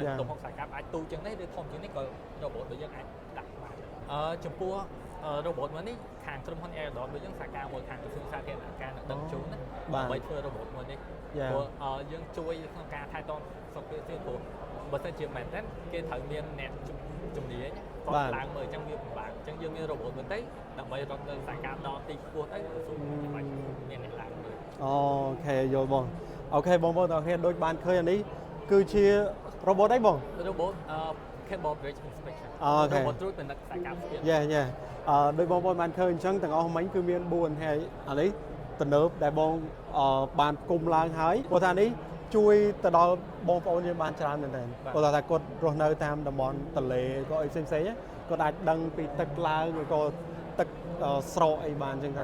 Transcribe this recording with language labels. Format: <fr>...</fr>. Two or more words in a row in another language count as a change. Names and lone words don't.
<km>ទំហំខ្សែកាបអាចទូជាងនេះឬធំជាងនេះក៏ robot របស់យើងអាចដាក់បានចំពោះ robot មួយនេះខាងក្រុមហ៊ុន Aerodot របស់យើងសហការមួយខាងក្រសួងសាធារណការដឹកជញ្ជូនណាដើម្បីធ្វើ robot មួយនេះព្រោះយើងជួយក្នុងការថែទាំសុខភាពទៀតព្រោះបើសិនជាមែនតើគេត្រូវមានអ្នកជំនាញគាត់ឡើងមើលអញ្ចឹងវាពិបាកអញ្ចឹងយើងមាន robot មួយទៅដើម្បីរត់ទៅខ្សែកាបដល់ទីខ្ពស់ទៅក្រសួងបាច់មានអ្នកឡើងមើល អូខេយល់បងអូខេបងប្អូនទាំងគ្នាដូចបានឃើញអានេះគឺជា robot អីបង</km> <en>robot cable bridge inspection</en> <km>អូខេ robot ត្រួតពិនិត្យខ្សែកាបស្ពាន ដូចបងប្អូនបានឃើញអញ្ចឹងទាំងអស់មិញគឺមាន4ហើយអានេះទំនើបដែលបងបានគុំឡើងហើយព្រោះថានេះជួយទៅដល់បងប្អូនយើងបានច្រើនមែនទែនព្រោះថាគាត់រស់នៅតាមតំបន់ទន្លេក៏អីផ្សេងៗគាត់អាចដឹងពីទឹកឡើងឬក៏ទឹកស្រកអីបានអញ្ចឹងទៅ</km>